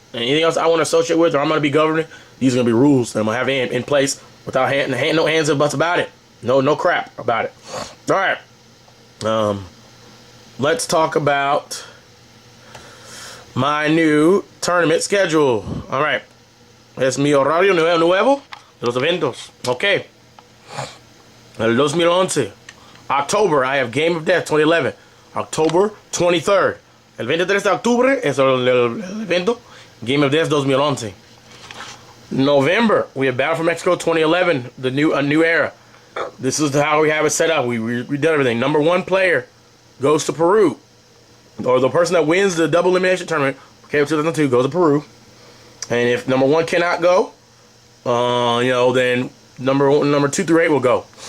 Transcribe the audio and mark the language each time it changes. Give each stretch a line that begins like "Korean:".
English: Anything else I want to associate with, or I'm going to be governing, these are going to be rules that I'm going to have in place without no hands and buts about it. No crap about it. All right. Let's talk about my new tournament schedule. All right.
Spanish: Es mi horario nuevo de los eventos. Okay. El 2011.
English: October, I have Game of Death 2011. October 23rd.
Spanish: El 23 de octubre es el evento Game of Death 2011.
English: November, we have Battle for Mexico 2011, a new era. This is how we have it set up. We did everything. Number 1 player goes to Peru, or the person that wins the double elimination tournament, KO 2002, goes to Peru. And if number 1 cannot go, then number 2 through 8 will go.